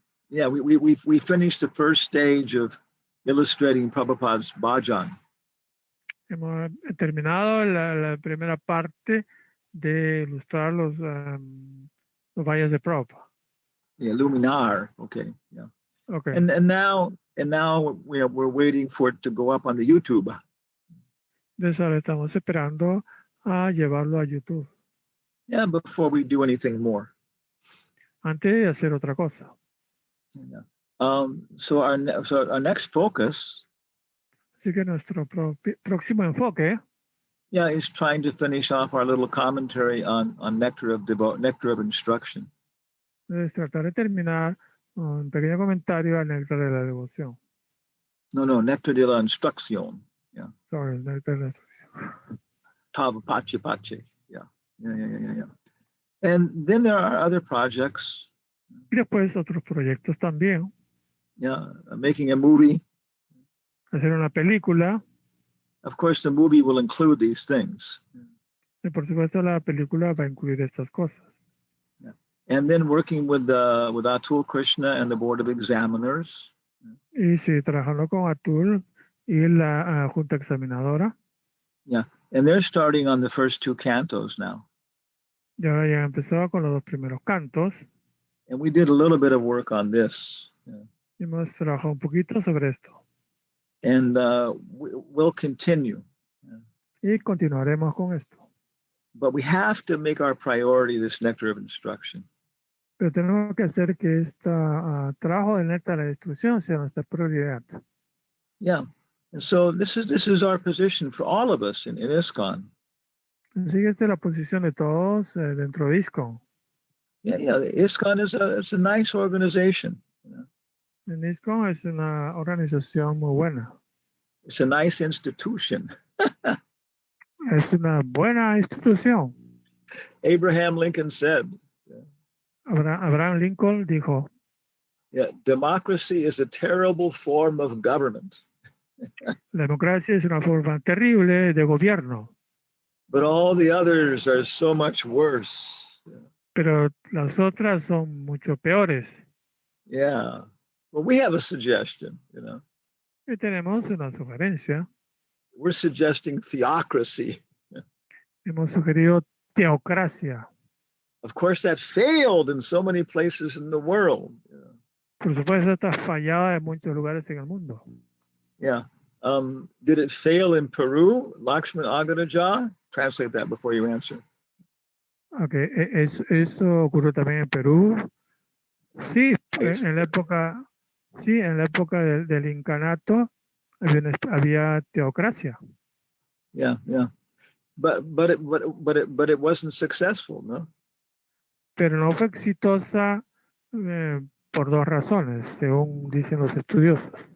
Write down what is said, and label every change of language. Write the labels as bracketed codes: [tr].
[en] Yeah, we finished the first stage of illustrating Prabhupada's bhajan. [es] Hemos terminado la primera parte de ilustrar los valles de Prabhupada. [en] Yeah, luminar. Okay, yeah. Okay. And now we're waiting for it to go up on the YouTube. [es] Entonces ahora estamos esperando a llevarlo a YouTube. [en] Yeah, before we do anything more. [es] antes de hacer otra cosa. [en] Yeah. So our next focus, [es] Así que nuestro próximo enfoque [en] yeah, is trying to finish off our little commentary on nectar of instruction. [es] es tratar de terminar un pequeño comentario al néctar de la devoción. No, nectar de la instrucción. Sobre el néctar de la instrucción. [bn] Tava pache pache. Yeah. [en] And then there are other projects. [es] Y después otros proyectos también. [en] Yeah, making a movie. [es] Hacer una película. [en] Of course, the movie will include these things. [es] Y por supuesto la película va a incluir estas cosas. [en] Yeah. And then working with Atul Krishna and the Board of Examiners. [es] Y sí, trabajando con Atul y la Junta Examinadora. [en] Yeah, and they're starting on the first two cantos now. [es] Y ahora ya empezó con los dos primeros cantos. [en] And we did a little bit of work on this. [es] Y hemos trabajado un poquito sobre esto. [en] And we'll continue. [es] Y continuaremos con esto. [en] But we have to make our priority this nectar of instruction. [es] Pero tenemos que hacer que este trabajo del néctar de la instrucción sea nuestra prioridad. [en] Yeah. And so this is our position for all of us in ISKCON. [es] Así que esta es la posición de todos dentro de ISKCON. [en] Yeah. ISKCON is a nice organization. [es] En ISKCON es una organización muy buena. [en] It's a nice institution. [es] Es una buena institución. [en] Abraham Lincoln said. [es] Abraham Lincoln dijo. [en] Yeah, democracy is a terrible form of government. [es] La democracia es una forma terrible de gobierno. [en] But all the others are so much worse. [es] Pero las otras son mucho peores. [en] Yeah. Well, we have a suggestion, [es] Y tenemos una sugerencia. [en] We're suggesting theocracy. [es] Hemos sugerido teocracia. [en] Of course, that failed in so many places in the world. [es] Por supuesto, está fallada en muchos lugares en el mundo. [en] Yeah. Did it fail in Peru? Lakshman Agaraja? Translate that before you answer. Okay. [es] Eso ocurrió también en Perú. Sí, en la época del incanato había teocracia. [en] Yeah. But it wasn't successful, no? [es] Pero no fue exitosa por dos razones, según dicen los estudiosos.